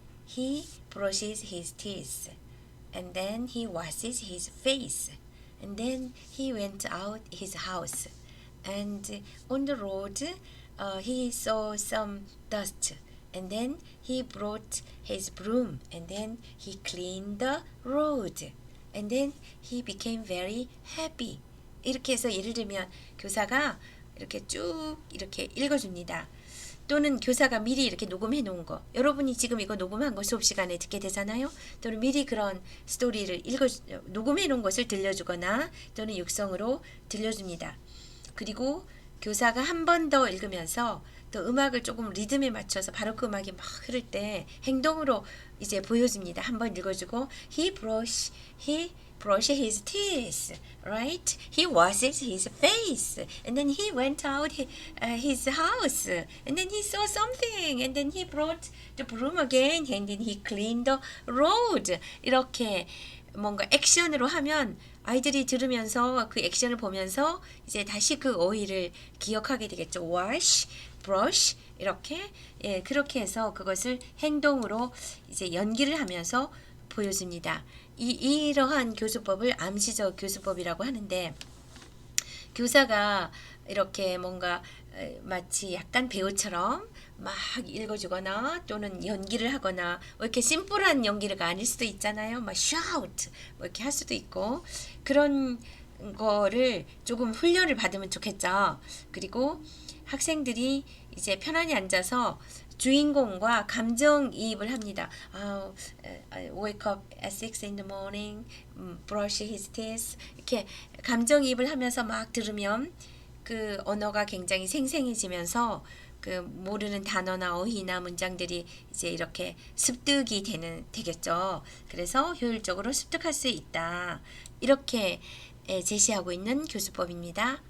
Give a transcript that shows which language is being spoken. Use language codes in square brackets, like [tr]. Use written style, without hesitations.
[en] He brushes his teeth and then he washes his face and then he went out his house and on the road he saw some dust and then he brought his broom and then he cleaned the road and then he became very happy. [ko] 이렇게 해서 예를 들면 교사가 이렇게 쭉 이렇게 읽어줍니다. 또는 교사가 미리 이렇게 녹음해 놓은 거 여러분이 지금 이거 녹음한 거 수업 시간에 듣게 되잖아요. 또는 미리 그런 스토리를 녹음해 놓은 것을 들려주거나 또는 육성으로 들려줍니다. 그리고 교사가 한 번 더 읽으면서 또 음악을 조금 리듬에 맞춰서 바로크 음악이 막 흐를 때 행동으로 이제 보여줍니다. 한 번 읽어주고 [en] he brushed his teeth, right? He washes his face, and then he went out his house, and then he saw something, and then he brought the broom again, and then he cleaned the road. [ko] 이렇게 뭔가 액션으로 하면 아이들이 들으면서 그 액션을 보면서 이제 다시 그 어휘를 기억하게 되겠죠. wash, brush 이렇게 그렇게 해서 그것을 행동으로 이제 연기를 하면서 보여줍니다. 이러한 교수법을 암시적 교수법이라고 하는데 교사가 이렇게 뭔가 마치 약간 배우처럼 막 읽어주거나 또는 연기를 하거나 이렇게 심플한 연기가 아닐 수도 있잖아요. 막 shout 이렇게 할 수도 있고 그런 거를 조금 훈련을 받으면 좋겠죠. 그리고 학생들이 이제 편안히 앉아서 주인공과 감정이입을 합니다. [en] Wake up at 6 in the morning, brush his teeth. [ko] 이렇게 감정이입을 하면서 막 들으면 그 언어가 굉장히 생생해지면서 그 모르는 단어나 어휘나 문장들이 이제 이렇게 습득이 되겠죠. 그래서 효율적으로 습득할 수 있다. 이렇게 제시하고 있는 교수법입니다.